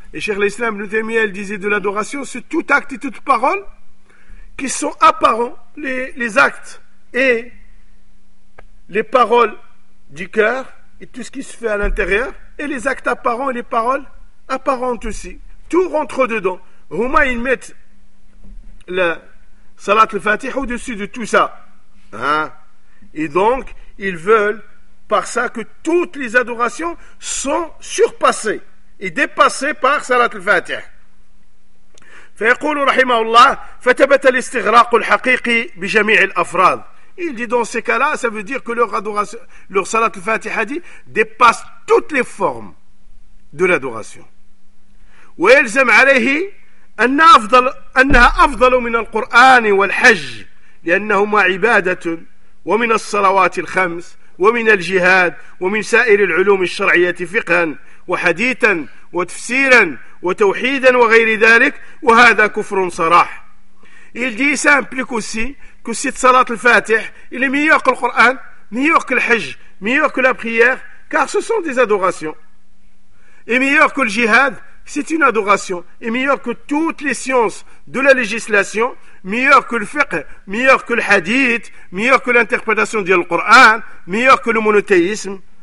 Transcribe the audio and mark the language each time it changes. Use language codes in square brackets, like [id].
[fr] Et Cheikh l'Islam, Ibn Taymiyyah, il disait de l'adoration, c'est tout acte et toute parole qui sont apparents, les actes et les paroles du cœur et tout ce qui se fait à l'intérieur, et les actes apparents et les paroles apparentes aussi. Tout rentre dedans. Huma, ils mettent le Salat al-Fatih au-dessus de tout ça. Hein? Et donc, ils veulent par ça que toutes les adorations sont surpassées. Il dépassait par Salat al-Fatih. [ar] فيقول رحمه الله فتبت الاستغراق الحقيقي بجميع الافراد. [fr] Il dit dans ces cas-là, ça veut dire que leur adoration, leur Salat al-Fatih a dit, dépasse toutes les formes de l'adoration. [ar] ويلزم عليه انها افضل من القران والحج لانهما عباده ومن الصلوات الخمس ومن الجهاد ومن سائر العلوم الشرعيه فقها وحديثا وتفسيرا وتوحيدا وغير ذلك وهذا كفر صراح. [fr] Il dit, ça implique aussi que cette salat al-Fatih, il est meilleur que le Coran, meilleur que le Hajj, meilleur que la prière, car ce sont des adorations. Et meilleur que le jihad, c'est une adoration. Et meilleur que toutes les sciences de la législation, meilleur que le fiqh, meilleur que le hadith, meilleur que l'interprétation du Coran, meilleur que le monothéisme.